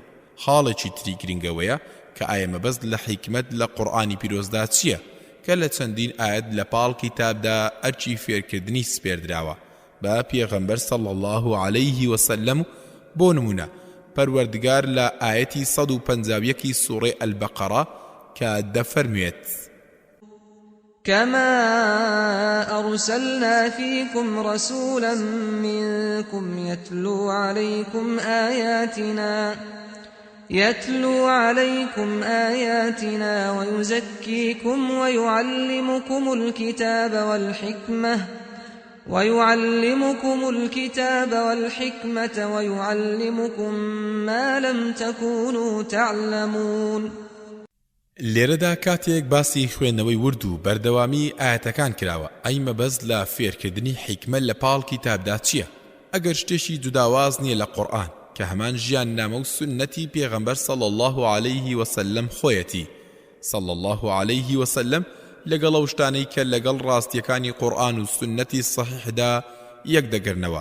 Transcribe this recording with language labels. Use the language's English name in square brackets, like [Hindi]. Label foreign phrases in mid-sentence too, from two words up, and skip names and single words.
[Central Kurdish] خاڵێکی تری گرنگەوەیە کە ئایا مەبەست لە حکمت لە قورئانی پیرۆزدا چییە کە لە چەندین ئاەت لە پاڵ کتابدا ئەرچی فێرکردنی سپێردراوە بە پێغەمبەر [Arabic] صلی الله عليه وسلم. [Central Kurdish] بۆ نمونە پەروەردگار لە ئاەتی 151 سوڕەی ئەلبەقەرە کە دەفەرموێت [Arabic] كما أرسلنا فيكم رسولا منكم يتلو عليكم آياتنا ويزكيكم ويعلمكم الكتاب والحكمة ويعلمكم ما لم تكونوا تعلمون. [Central Kurdish] لێرەدا کاتێک باسی خوێندنەوەی ورد و بەردەوامی ئاەتەکان کراوە ئەی مەبەست لە فێرکردنی حیکمە لە پاڵ کتابدا چییە؟ ئەگەر شتێکی جوداواز نییە لە قورئان کە هەمان ژیان نامە و سنەتی پێغەمبەر [Arabic] صلی الله عليه وسلم [Central Kurdish] خۆیەتی [Arabic] صلی الله عليه وسلم [Central Kurdish] لەگەڵ ئەو شتانەی کە لەگەڵ ڕاستیەکانی قورئان و سنەتی صحیحدا یەک دەگرنەوە.